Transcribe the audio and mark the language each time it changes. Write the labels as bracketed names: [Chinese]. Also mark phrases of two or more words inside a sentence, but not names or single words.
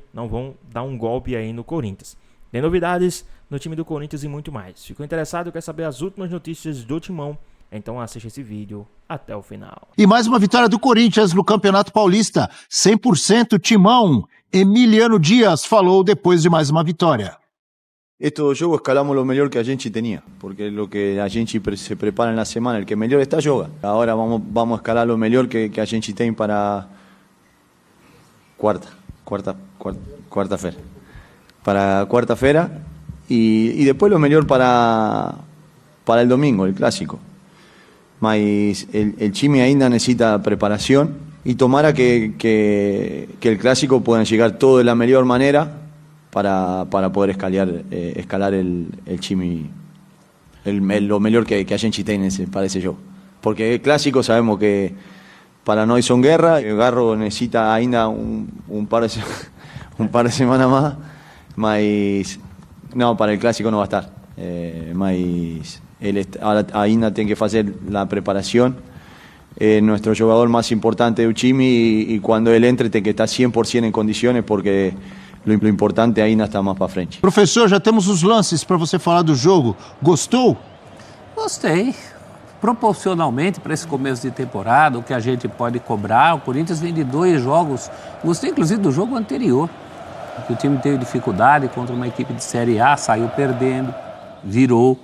[Portuguese] Não vão dar um golpe aí no Corinthians. Tem novidades no time do Corinthians e muito mais. Ficou interessado? Quer saber as últimas notícias do timão? Então assiste esse vídeo até o final. E mais uma vitória do Corinthians no Campeonato Paulista. 100% timão. Emiliano Dias falou depois de mais uma vitória. [Spanish] Estos jogos escalamos lo mejor que [Portuguese] a gente [Spanish] tenía, porque lo que [Portuguese] a gente [Spanish] se prepara en la semana, el que mejor está joga. Ahora vamos a escalar lo mejor que [Portuguese] a gente tem para quarta-feira. Para quarta-feira [Spanish] y después lo mejor para el domingo, el clásico. Mas el time ainda necesita preparación y tomara que el clásico pueda llegar todo de la mejor manera para poder escalar el time, lo mejor que [Portuguese] a gente tem [Spanish] para ese jogo. Porque el clásico sabemos que para nós son guerra, el Garro necesita ainda un par de semanas más, mas no, para el clásico no va a estar. [Portuguese] Mas ainda tem que fazer a preparação. [Spanish] Nuestro jugador más importante del time y cuando él entre [Portuguese] tem que estar [Spanish] 100% en condiciones porque lo importante [Portuguese] ainda está mais para frente. Professor, já temos os lances para você falar do jogo. Gostou? Gostei. Proporcionalmente para esse começo de temporada, o que a gente pode cobrar, o Corinthians vem de 2 jogos. Gostei inclusive do jogo anterior, que o time teve dificuldade contra uma equipe de Série A, saiu perdendo, virou.